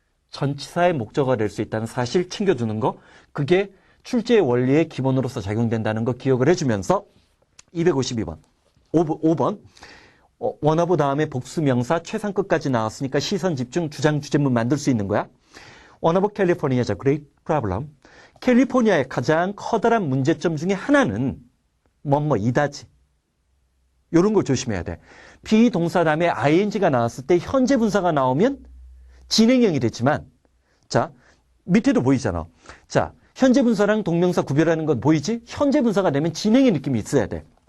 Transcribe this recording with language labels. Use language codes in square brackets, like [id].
[ko] 전치사의 목적어가 될 수 있다는 사실 챙겨주는 거. 그게 출제의 원리의 기본으로서 작용된다는 거 기억을 해주면서 252번. 5번. 원어브 다음에 복수명사 최상급까지 나왔으니까 시선 집중 주장 주제문 만들 수 있는 거야. [en] One of California's great problem. [ko] 캘리포니아의 가장 커다란 문제점 중에 하나는 이다지. 이런 걸 조심해야 돼. 비동사 다음에 ing가 나왔을 때 현재 분사가 나오면 진행형이 됐지만, 자, 밑에도 보이잖아. 자, 현재 분사랑 동명사 구별하는 건 보이지? 현재 분사가 되면 진행의 느낌이 있어야 돼.